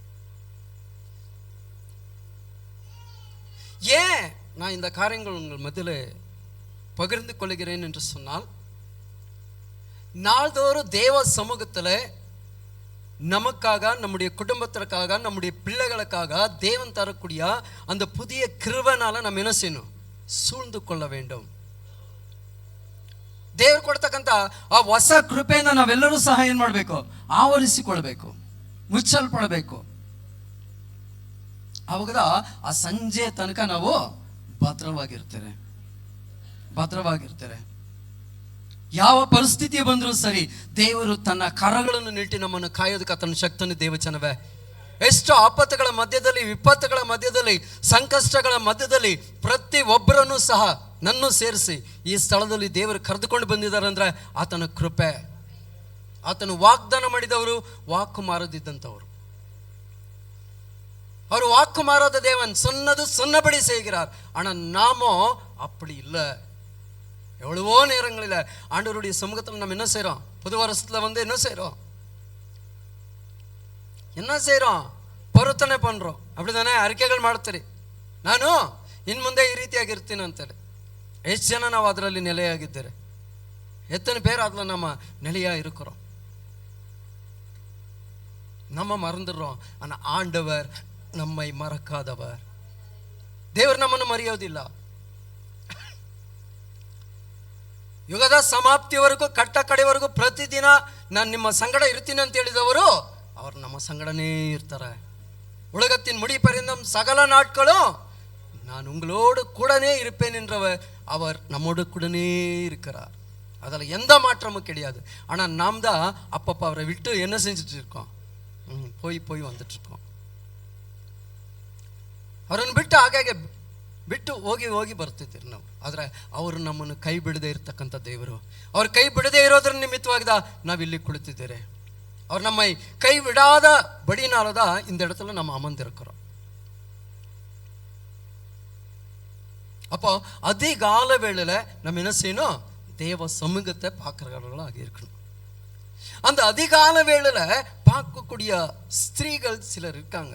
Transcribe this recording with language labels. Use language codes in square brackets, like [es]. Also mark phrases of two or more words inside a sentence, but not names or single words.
[ta] ஏன் நான் இந்த காரியங்கள் உங்கள் மத்தியில் பகிர்ந்து கொள்கிறேன் என்று சொன்னால், நாள்தோறும் தேவ சமூகத்தில் நமக்காக, நம்முடைய குடும்பத்திற்காக, நம்முடைய பிள்ளைகளுக்காக தேவன் தரக்கூடிய அந்த புதிய கிருபைனால நம்ம என்ன செய்யணும்? சூழ்ந்து கொள்ள வேண்டும். [kn] ದೇವರು ಕೊಡ್ತಕ್ಕಂಥ ಆ ಹೊಸ ಕೃಪೆಯಿಂದ ನಾವೆಲ್ಲರೂ ಸಹ ಏನು ಮಾಡಬೇಕು? ಆವರಿಸಿಕೊಳ್ಬೇಕು, ಮುಚ್ಚಲ್ಪಡಬೇಕು. ಅವಾಗ ಆ ಸಂಜೆ ತನಕ ನಾವು ಭದ್ರವಾಗಿರ್ತಾರೆ. ಯಾವ ಪರಿಸ್ಥಿತಿ ಬಂದರೂ ಸರಿ, ದೇವರು ತನ್ನ ಕರಗಳನ್ನು ನೀಟಿ ನಮ್ಮನ್ನು ಕಾಯೋದಕ್ಕೆ ತನ್ನ ಶಕ್ತಿಯನ್ನು ದೇವಚನವೇ. ಎಷ್ಟು ಆಪತ್ತುಗಳ ಮಧ್ಯದಲ್ಲಿ, ವಿಪತ್ತುಗಳ ಮಧ್ಯದಲ್ಲಿ, ಸಂಕಷ್ಟಗಳ ಮಧ್ಯದಲ್ಲಿ ಪ್ರತಿ ಒಬ್ಬರನ್ನು ಸಹ ನನ್ನೂ ಸೇರಿಸಿ ಈ ಸ್ಥಳದಲ್ಲಿ ದೇವರು ಕರೆದುಕೊಂಡು ಬಂದಿದ್ದಾರೆ ಅಂದ್ರೆ ಆತನ ಕೃಪೆ. ಆತನು ವಾಗ್ದಾನ ಮಾಡಿದವರು ವಾಕು ಮಾರದಿದ್ದಂಥವರು. [ta] அவர் வாக்கு மாறாத தேவன், சொன்னது சொன்னபடி செய்கிறார். ஆனால் நாமோ அப்படி இல்லை. எவ்வளவோ நேரங்களில் ஆண்டவருடைய சமூகத்தில் நம்ம என்ன செய்கிறோம்? புது வருஷத்தில் வந்து என்ன செய்கிறோம்? பொருத்தನೆ பண்ணுறோம், அப்படி தானே? [kn] ಅರಿಕೆಗಳು ಮಾಡ್ತೀರಿ, ನಾನು ಇನ್ನು ಮುಂದೆ ಈ ರೀತಿಯಾಗಿರ್ತೀನಿ ಅಂತೇಳಿ. ಎಷ್ಟು ಜನ ನಾವು ಅದರಲ್ಲಿ ನೆಲೆಯಾಗಿದ್ದೇವೆ? [ta] எத்தனை பேர் அதில் நம்ம நிலையாக இருக்கிறோம்? நம்ம மறந்துடுறோம். ஆனால் ஆண்டவர் நம்மை மறக்காதவர். [kn] ದೇವರು ನಮ್ಮನ್ನು ಮರೆಯೋದಿಲ್ಲ. ಯುಗದ ಸಮಾಪ್ತಿವರೆಗೂ, ಕಟ್ಟ ಕಡೆವರೆಗೂ ಪ್ರತಿದಿನ ನಾನು ನಿಮ್ಮ ಸಂಗಡ ಇರ್ತೀನಿ ಅಂತ ಹೇಳಿದವರು ಅವರು ನಮ್ಮ ಸಂಗಡನೇ ಇರ್ತಾರೆ. [ta] உலகத்தின் முடிப்பறிந்தும் சகல நாட்களும் நான் உங்களோடு கூடனே இருப்பேன் என்றவர் அவர் நம்மோடு கூடனே இருக்கிறார். அதில் எந்த மாற்றமும் கிடையாது. ஆனால் நாம் தான் அப்பப்போ அவரை விட்டு என்ன செஞ்சுட்டு இருக்கோம்? போய் வந்துட்டு இருக்கோம். [kn] ಅವರನ್ನು ಬಿಟ್ಟು ಹಾಗಾಗಿ ಬಿಟ್ಟು ಹೋಗಿ ಬರ್ತಿದ್ದೀರಿ ನಾವು. ಆದರೆ ಅವರು ನಮ್ಮನ್ನು ಕೈ ಬಿಡದೆ ಇರ್ತಕ್ಕಂಥ ದೇವರು. ಅವ್ರು ಕೈ ಬಿಡದೆ ಇರೋದ್ರ ನಿಮಿತ್ತವಾಗಿದ ನಾವಿಲ್ಲಿ ಕುಳಿತಿದ್ದೇವೆ. [ta] அவர் நம்மை கைவிடாத படினால தான் இந்த இடத்துல நம்ம அமர்ந்திருக்கிறோம். அப்போ அதிகால வேளையில நம்ம என்ன செய்யணும்? தேவ சமூகத்தை பார்க்கிறவர்களாக இருக்கணும். அந்த அதிகால வேளையில பார்க்கக்கூடிய ஸ்திரீகள் சிலர் இருக்காங்க.